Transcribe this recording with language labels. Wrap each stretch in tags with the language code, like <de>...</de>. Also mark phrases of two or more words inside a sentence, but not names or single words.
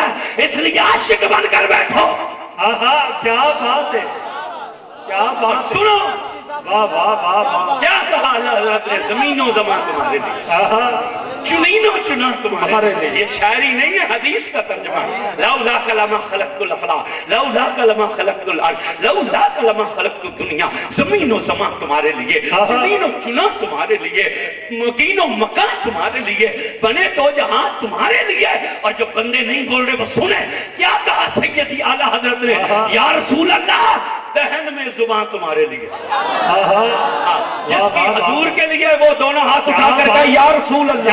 <ur>اس لیے عاشق بن کر بیٹھو. کیا بات ہے، کیا بات. سنو واہ واہ واہ واہ. کیا کہا اللہ حضرت نے؟ زمین و زمان تمہارے لیے،</ur> <fa>چنین و چنا</fa> <ur>تمہارے لیے. یہ شاعری نہیں ہے، حدیث کا ترجمہ.</ur> <ar>لولاک لما خلقت الافلاک لولاک لما خلقت الارض لولاک لما خلقت الدنیا.</ar> <ur>زمین و زمان تمہارے لیے،</ur> <fa>چنین و چنا</fa> <ur>تمہارے لیے، مکین و مکان تمہارے لیے، بنے تو جہاں تمہارے لیے. اور جو بندے نہیں بول رہے وہ سنیں کیا کہا سیدی اعلیٰ حضرت نے؟</ur> <ar>یا رسول اللہ</ar> <ur>دہن میں زبان تمہارے لیے. جس کی حضور کے لیے وہ دونوں ہاتھ اٹھا کر کہا</ur> <ar>یا رسول اللہ،</ar>